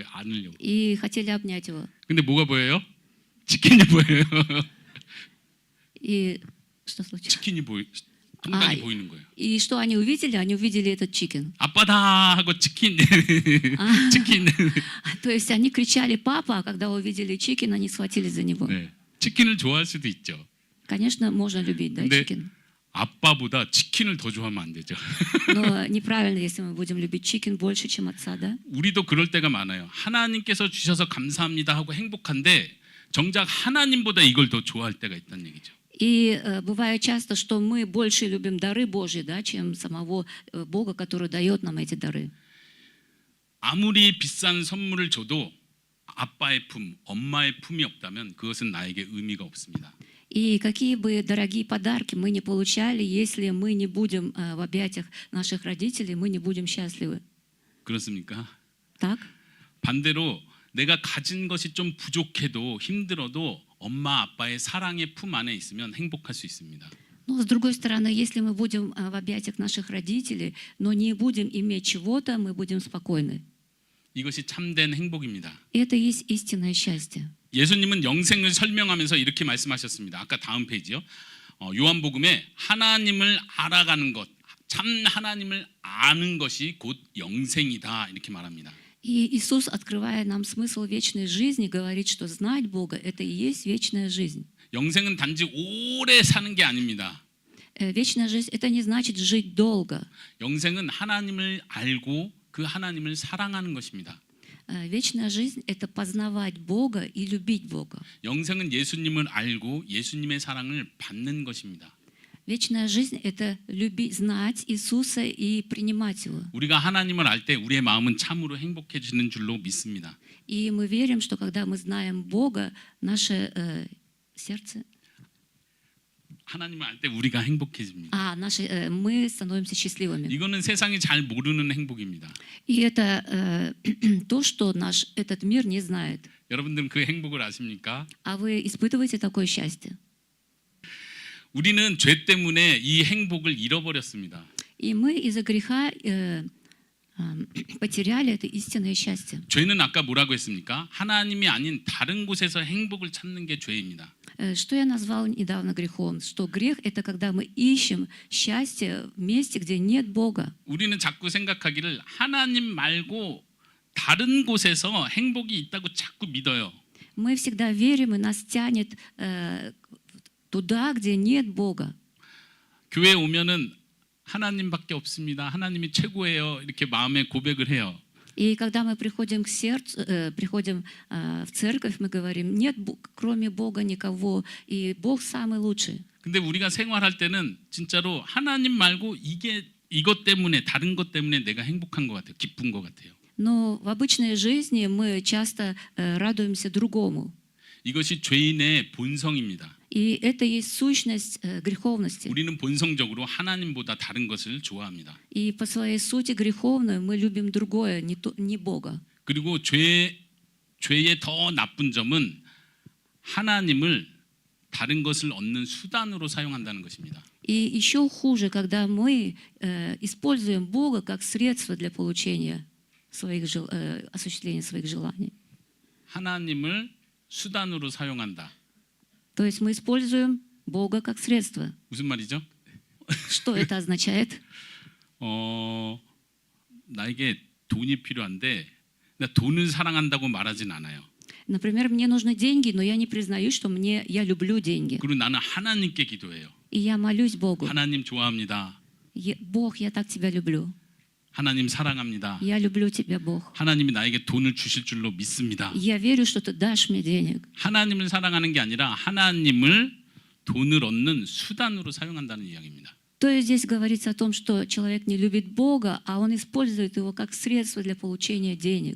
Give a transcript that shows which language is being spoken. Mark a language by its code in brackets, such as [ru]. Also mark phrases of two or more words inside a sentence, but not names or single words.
[ko] 안으려고. [ru] И хотели обнять его. [ko] 근데 뭐가 보여요? 치킨이 보여요. [ru] И что случилось? [ko] 치킨이 통닭이 아, 보이는 거예요. [ru] И что они увидели? Они увидели этот чикен. [ko] 아빠다 하고 치킨 치킨. [ru] То есть они кричали «Папа!», а когда увидели чикен, они схватились за него. [ko] 네. 치킨을 좋아할 수도 있죠. [ru] Конечно, можно любить, да, [ko] 근데 [ru] чикен. [ko] 아빠보다 치킨을 더 좋아하면 안 되죠. [ru] Но неправильно, если мы будем любить чикен больше, чем отца, да? [ko] 우리도 그럴 때가 많아요. 하나님께서 주셔서 감사합니다 하고 행복한데 정작 하나님보다 이걸 더 좋아할 때가 있다는 얘기죠. [ru] И бывает часто, что мы больше любим дары Божьи, да, чем самого Бога, который дает нам эти дары. [ko] 아무리 비싼 선물을 줘도 아빠의 품, 엄마의 품이 없다면 그것은 나에게 의미가 없습니다. [ru] И какие бы дорогие подарки мы не получали, если мы не будем в объятиях наших родителей, мы не будем счастливы. [ko] 그렇습니까? [ru] Так? [ko] 반대로 내가 가진 것이 좀 부족해도 힘들어도 엄마 아빠의 사랑의 품 안에 있으면 행복할 수 있습니다. [ru] Но с другой стороны, если мы будем в объятиях наших родителей, но не будем иметь чего-то, мы будем спокойны. [ko] 이것이 참된 행복입니다. [ru] Это и есть истинное счастье. [ko] 예수님은 영생을 설명하면서 이렇게 말씀하셨습니다. 아까 다음 페이지요. 요한복음에 하나님을 알아가는 것, 참 하나님을 아는 것이 곧 영생이다 이렇게 말합니다. [ru] И Иисус, открывая нам смысл вечной жизни, говорит, что знать Бога – это и есть вечная жизнь. [ko] 영생은 단지 오래 사는 게 아닙니다. [ru] Вечная жизнь – это не значит жить долго. [ko] 영생은 하나님을 알고 그 하나님을 사랑하는 것입니다. [ru] Вечная жизнь — это познавать Бога и любить Бога. [ko] 영생은 예수님을 알고 예수님의 사랑을 받는 것입니다. [ru] Вечная жизнь — это любить, знать Иисуса и принимать Его. [ko] 우리가 하나님을 알 때 우리의 마음은 참으로 행복해지는 줄로 믿습니다. [ru] И мы верим, что когда мы знаем Бога, наше сердце, [ko] 하나님을 알 때 우리가 행복해집니다. [ru] мы становимся счастливыми. [ko] 이거는 세상이 잘 모르는 행복입니다. [ru] И это то, что этот мир не знает. [ko] 여러분들은 그 행복을 아십니까? [ru] А вы испытываете такое счастье? [ko] 우리는 죄 때문에 이 행복을 잃어버렸습니다. [ru] И мы из-за греха потеряли это истинное счастье. [ko] 죄는 아까 뭐라고 했습니까? 하나님이 아닌 다른 곳에서 행복을 찾는 게 죄입니다. [ru] Что я назвал недавно грехом? Что грех — это когда мы ищем счастье в месте, где нет Бога. [ko] 우리는 자꾸 생각하기를 하나님 말고 다른 곳에서 행복이 있다고 자꾸 믿어요. [ru] Мы всегда верим, и нас тянет туда, где нет Бога. [ko] 교회에 오면은 하나님밖에 없습니다. 하나님이 최고예요. 이렇게 마음에 고백을 해요. [ru] И когда мы приходим к сердцу, приходим в церковь, мы говорим: нет, кроме Бога никого, и Бог самый лучший. [ko] 근데 우리가 생활할 때는 진짜로 하나님 말고 이것 때문에 다른 것 때문에 내가 행복한 것 같아요. 기쁜 것 같아요. [ru] Но в обычной жизни мы часто радуемся другому. [ko] 이것이 죄인의 본성입니다. [ru] И это есть сущность греховности. [ko] 우리는 본성적으로 하나님보다 다른 것을 좋아합니다. [ru] И по своей сути греховной мы любим другое, не Бога. [ko] 그리고 죄의 더 나쁜 점은 하나님을 다른 것을 얻는 수단으로 사용한다는 것입니다. [ru] И еще хуже, когда мы используем Бога как средство для получения осуществления своих желаний. [ko] 하나님을 수단으로 사용한다. [ru] То есть мы используем Бога как средство. [ko] 무슨 말이죠? [ru] Что это означает? [ko] 나에게 돈이 필요한데 나 돈을 사랑한다고 말하진 않아요. [ru] Например, мне нужны деньги, но я не признаю, что я люблю деньги. [ko] 그리고 나는 하나님께 기도해요. [ru] И я молюсь Богу. [ko] 하나님 좋아합니다. [ru] Бог, я так тебя люблю. [ko] 하나님 사랑합니다. [ru] Я люблю тебя, Бог. [ko] 하나님이 나에게 돈을 주실 줄로 믿습니다. [ru] Я верю, что ты дашь мне денег. [ko] 하나님을 사랑하는 게 아니라 하나님을 돈을 얻는 수단으로 사용한다는 이야기입니다. [ru] То есть здесь говорится о том, что человек не любит Бога, а он использует его как средство для получения денег.